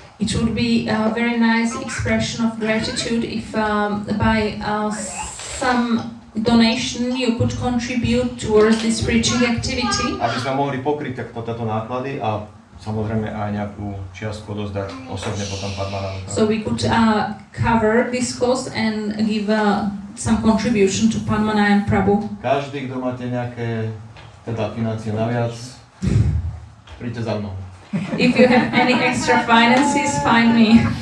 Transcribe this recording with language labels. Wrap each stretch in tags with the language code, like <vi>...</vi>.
<en>It would be a very nice expression of gratitude if by some donation you could contribute towards this preaching activity.</en> <sk>Aby sme mohli pokryť takto náklady a samozrejme aj nejakú čiastku odozdať osobne potom Padmanayanu.</sk> <en>So we could cover this cost and give some contribution to Padmanayan Prabhu.</en> <sk>Každý, kto máte nejaké financie naviac, príďte za mnou.</sk> <en>If you have any extra finances, find me.</en>